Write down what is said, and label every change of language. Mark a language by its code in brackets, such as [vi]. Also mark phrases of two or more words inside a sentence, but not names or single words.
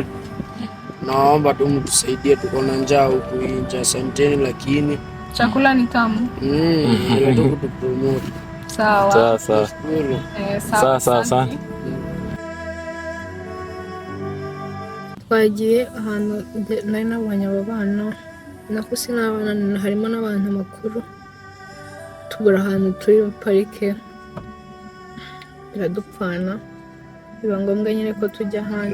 [sw] Naomba tu mtusaidie, tuko na njaa huku nje. Asanteni lakini chakula ni tamu. Ile tu kutupromote. Sawa. Sawa. [rw] Twagiye ahantu nari nabonye abo bana nakusi n'abana harimo n'abantu bakuru tubura ahantu turi parike biradupfana biba ngombwa nyine ko tujya hanze.